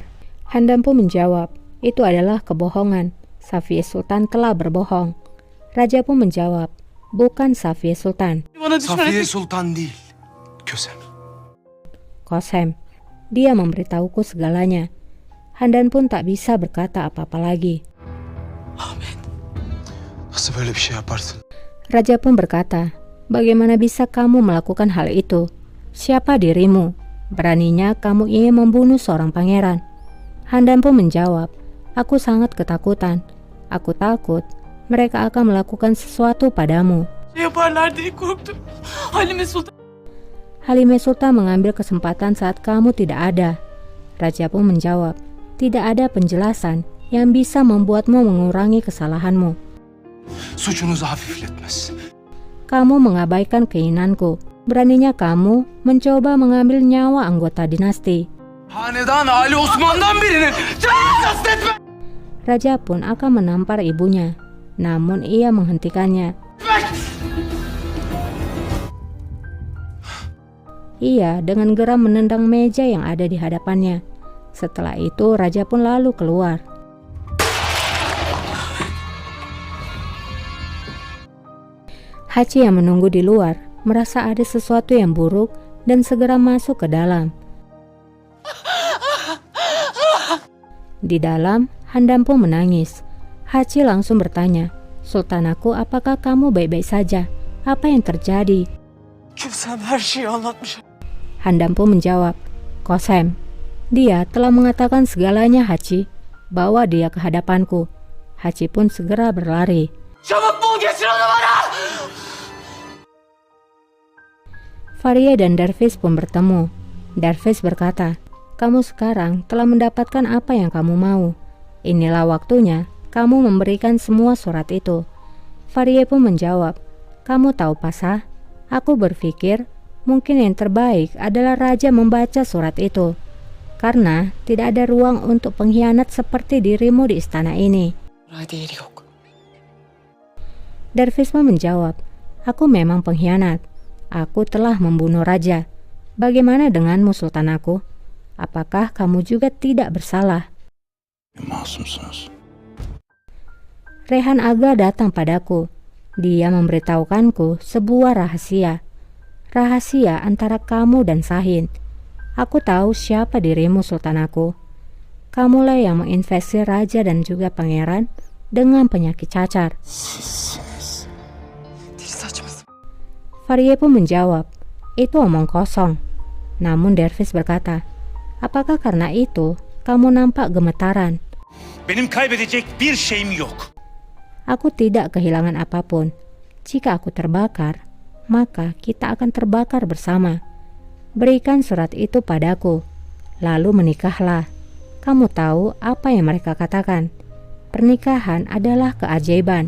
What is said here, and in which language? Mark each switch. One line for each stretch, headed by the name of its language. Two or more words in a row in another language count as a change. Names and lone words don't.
Indonesian: Handan pun menjawab, "Itu adalah kebohongan. Safiye Sultan telah berbohong." Raja pun menjawab, "Bukan Safiye Sultan,
Turkish: Safiye Sultan değil. Kösem. Kosem.
Indonesian: Dia memberitahuku segalanya." Handan pun tak bisa berkata apa-apa lagi.
Turkish: Ahmet. Nasıl böyle bir şey yaparsın?
Indonesian: Raja pun berkata, "Bagaimana bisa kamu melakukan hal itu? Siapa dirimu? Beraninya kamu ingin membunuh seorang pangeran?" Handan pun menjawab, "Aku sangat ketakutan. Aku takut mereka akan melakukan sesuatu padamu."
Turkish: Yaparlar diye korktum. Halime Sultan...
Indonesian: Halime Sultan mengambil kesempatan saat kamu tidak ada. Raja pun menjawab, "Tidak ada penjelasan yang bisa membuatmu mengurangi kesalahanmu.
Turkish: Suçunuzu hafifletmez.
Indonesian: Kamu mengabaikan keinginanku. Beraninya kamu mencoba mengambil nyawa anggota dinasti."
Turkish: Hanedan Ali Osman'dan birinin canını kastetme.
Indonesian: Raja pun akan menampar ibunya, namun ia menghentikannya. Ia dengan geram menendang meja yang ada di hadapannya. Setelah itu raja pun lalu keluar. Hachi yang menunggu di luar merasa ada sesuatu yang buruk dan segera masuk ke dalam. Di dalam, Handan pun menangis. Hachi langsung bertanya, "Sultan aku, apakah kamu baik-baik saja? Apa yang terjadi?"
Turkish: Kösem her şeyi anlatmış.
Indonesian: Handan pun menjawab, "Kosem, dia telah mengatakan segalanya Hachi. Bawa dia ke hadapanku." Hachi pun segera berlari.
Turkish: Çabuk bul getir onu bana!
Indonesian: Faria dan Darvis pun bertemu. Darvis berkata, "Kamu sekarang telah mendapatkan apa yang kamu mau. Inilah waktunya kamu memberikan semua surat itu." Faria pun menjawab, "Kamu tahu Pasah, aku berpikir mungkin yang terbaik adalah raja membaca surat itu, karena tidak ada ruang untuk pengkhianat seperti dirimu di istana ini."
Turkish: Değeri yok.
Indonesian: Darvis pun menjawab, "Aku memang pengkhianat. Aku telah membunuh raja. Bagaimana denganmu Sultan aku? Apakah kamu juga tidak bersalah?"
Turkish: Masumsunuz.
Indonesian: Rehan Aga datang padaku. Dia memberitahukanku sebuah rahasia. Rahasia antara kamu dan Sahin. Aku tahu siapa dirimu Sultan aku. Kamulah yang menginfeksi raja dan juga pangeran dengan penyakit cacar.
Turkish: Sizsiniz. Dil saçması.
Indonesian: Faria pun menjawab, "Itu omong kosong." Namun Darvis berkata, "Apakah karena itu kamu nampak gemetaran?"
Turkish: Benim kaybedecek bir şeyim yok.
Indonesian: Aku tidak kehilangan apapun. Jika aku terbakar, maka kita akan terbakar bersama. Berikan surat itu padaku, lalu menikahlah. Kamu tahu apa yang mereka katakan? Pernikahan adalah keajaiban.